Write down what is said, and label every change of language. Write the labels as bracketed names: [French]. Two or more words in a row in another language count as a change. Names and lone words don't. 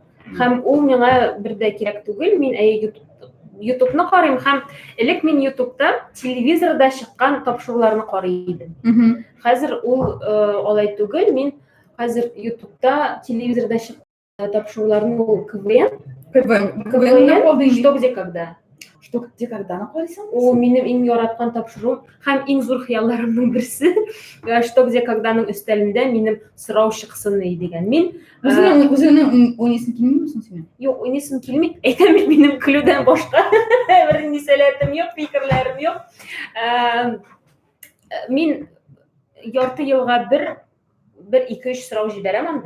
[Tatar] Һәм ул миңа бер дә кирәк түгел. Мин ютубны карыйм һәм элек мин ютубта телевизорда чыккан тапшыруларны карый идем. Хәзер ул алай түгел. Мин хәзер ютубта телевизорда чыккан тапшыруларны ул КВН что где когда. Что где когда карыйсың? Ул минем иң яраткан тапшыруым һәм иң зур хыялларымның берсе. Что где когда-ның өстәлендә минем сорау чыксын дигән. Мин Үзеңнең уйныйсың килмиме соң син? юк, уйныйсым килми. Әйтәм бит минем көлүдән башка бер нисәләтем юк, фикерләрем юк. Мин ярты елга бер 2-3 сорау җибәрәм анда.